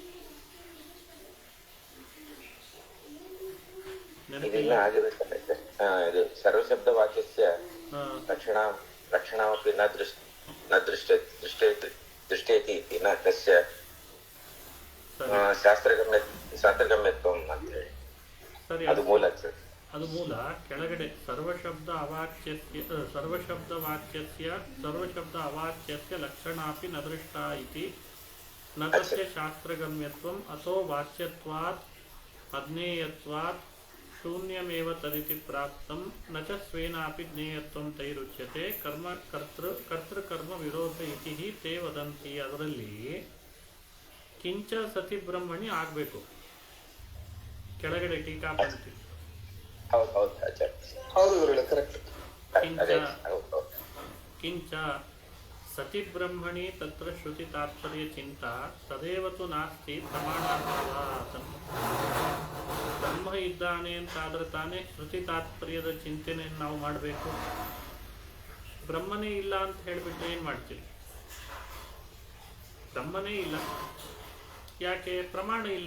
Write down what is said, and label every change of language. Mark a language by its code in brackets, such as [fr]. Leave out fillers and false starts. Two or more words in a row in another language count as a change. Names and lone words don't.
[sa] ಇದು ಸರ್ವಶಬ್ದ ವಾಕ್ಯಸ್ಯ ರಕ್ಷಣಾಮಪಿ ನ ದೃಷ್ಟೇತಿ ನ ತಸ್ಯ ಶಾಸ್ತ್ರಗಮ್ಯತ್ವಂ [kn] ಅಂತ ಹೇಳಿ ಅದು ಮೂಲ. ಅದು ಮೂಲ. ಕೆಳಗಡೆ [sa] ಸರ್ವಶಬ್ದ ಅವಾಚ್ಯಸ್ಯ ಲಕ್ಷಣಾಪಿ ನ ದೃಷ್ಟ ಇತಿ ನ ತಸ್ಯ ಶಾಸ್ತ್ರಗಮ್ಯತ್ವಂ ಅಥೋ ವಾಚ್ಯತ್ವಾತ್ ಅಜ್ಞೇಯತ್ವಾತ್ ಶೂನ್ಯಮೇವ ತದಿತಿ ಪ್ರಾಪ್ತಂ ನ ಚ ಸ್ವೇನಾಪಿ ಜ್ಞೇಯತ್ವಂ ತೈರುಚ್ಯತೆ ಕರ್ತೃಕರ್ಮ ವಿರೋಧ ಇತಿ ತೇ ವದಂತಿ. ಅದರಲ್ಲಿ ಕಿಂಚ ಸತಿ ಬ್ರಹ್ಮಣಿ ಆಗಬೇಕು. [kn] ಕೆಳಗಡೆ ಟೀಕಾ ಪಂಕ್ತಿ [sa] ಕಿಂಚ ಸತಿ ಬ್ರಹ್ಮಣಿ ತತ್ರ ಶ್ರುತಿ ತಾತ್ಪರ್ಯ ಚಿಂತ ತದೇವ ತು ನಾಸ್ತಿ ಪ್ರಮಾಣಾರ್ಥವಾತ್. [kn] ಬ್ರಹ್ಮ ಇದ್ದಾನೆ ಅಂತಾದ್ರೆ ತಾನೇ ಶ್ರುತಿ ತಾತ್ಪರ್ಯದ ಚಿಂತನೆಯನ್ನು ನಾವು ಮಾಡಬೇಕು. ಬ್ರಹ್ಮನೇ ಇಲ್ಲ ಅಂತ ಹೇಳಿಬಿಟ್ರೆ ಏನು ಮಾಡ್ತೀವಿ? ಬ್ರಹ್ಮನೇ ಇಲ್ಲ. ಯಾಕೆ? ಪ್ರಮಾಣ ಇಲ್ಲ.